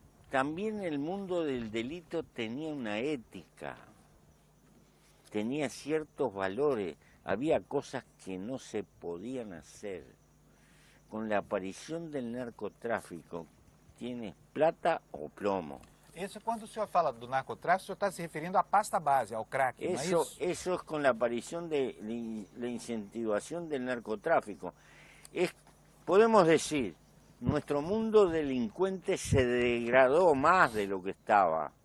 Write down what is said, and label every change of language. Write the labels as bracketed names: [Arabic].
[Spanish] También el mundo del delito tenía una ética, tenía ciertos valores, había cosas que no se podían hacer. Con la aparición del narcotráfico, tienes plata o plomo. [Portuguese] Isso, quando o senhor fala do narcotráfico, o senhor está se referindo à pasta base, ao crack, não é isso? [Spanish] Eso es con la aparición de la incentivación del narcotráfico. Podemos decir, nuestro mundo delincuente se degradó más de lo que estaba.